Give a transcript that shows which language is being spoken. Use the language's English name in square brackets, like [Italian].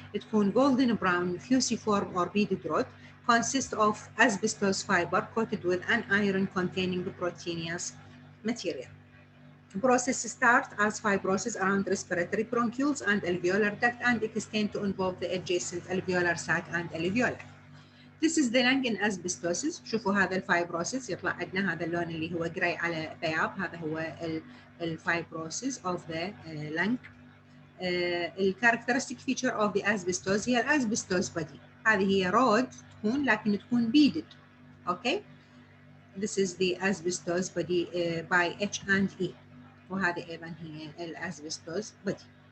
[English] It can golden brown, fusiform or beaded rod, consist of asbestos fiber coated with an iron-containing proteinous material. Process start as fibrosis around respiratory bronchioles and alveolar duct and extend to involve the adjacent alveolar sac and alveoli. This is the lung in asbestosis. [Arabic] شوفوا هذا الفايبروسيس يطلع عندنا هذا اللون اللي هو جراي على بياض، هذا هو الفايبروسيس [English] of the lung. [Arabic] الكاركترستيك فيتشر of the asbestos هي الاسبستوس بودي. هذه هي رود تكون لكن تكون beaded. [English] Okay. This is the asbestos body by H and E. [Arabic] وهذه ايضا هي الاسبستوس بودي.